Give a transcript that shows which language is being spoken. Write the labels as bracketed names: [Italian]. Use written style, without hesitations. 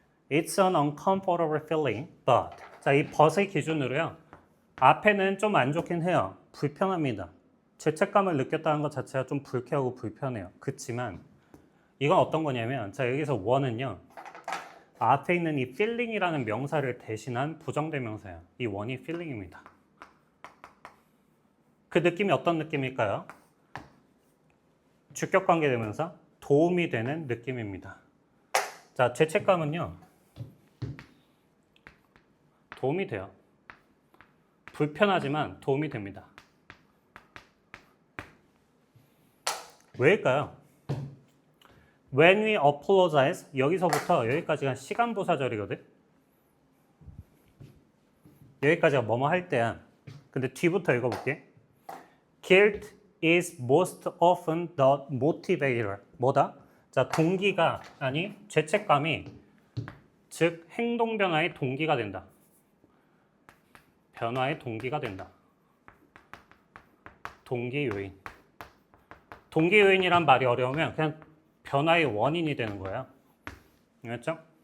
[English] It's an uncomfortable feeling, but. [Korean] 자, 이 but의 기준으로요. 앞에는 좀 안 좋긴 해요. 불편합니다. 죄책감을 느꼈다는 것 자체가 좀 불쾌하고 불편해요. 그렇지만 이건 어떤 거냐면, 자, 여기서 one은요. 앞에 있는 이 feeling이라는 명사를 대신한 부정대명사예요. 이 one이 feeling입니다. 그 느낌이 어떤 느낌일까요? 주격관계대명사 도움이 되는 느낌입니다. 자, 죄책감은요. 도움이 돼요. 불편하지만 도움이 됩니다. 왜일까요? [English] When we apologize, [Korean] 여기서부터 여기까지가 시간부사절이거든. 여기까지가 뭐뭐 할 때야. 근데 뒤부터 읽어볼게. [English] Guilt is most often the motivator. [Korean] 뭐다? 자, 동기가 아니 죄책감이 즉 행동 변화의 동기가 된다. 변화의 동기가 된다. 동기 요인. 동기 요인이란 말이 어려우면 그냥 변화의 원인이 되는 거예요. 알겠죠?